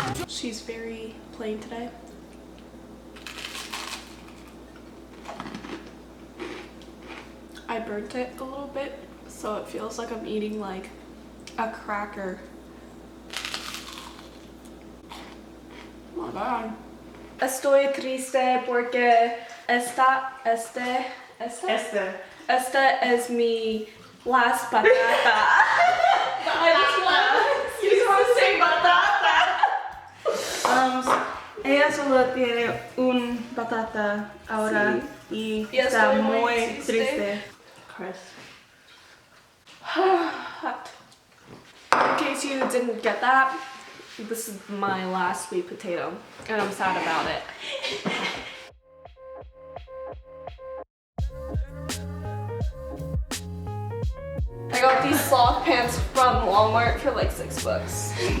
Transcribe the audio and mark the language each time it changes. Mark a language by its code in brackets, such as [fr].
[en] She's very plain plain today. I burnt it a little bit, so it feels like I'm eating like a cracker. Not bad. [es] Estoy triste porque esta es mi last batata. [en] I just want to say batata. [es] Ella solo tiene un batata ahora y está muy triste. [en] Chris. In case you didn't get that, this is my last sweet potato, and I'm sad about it. I got these sloth pants from Walmart for like $6.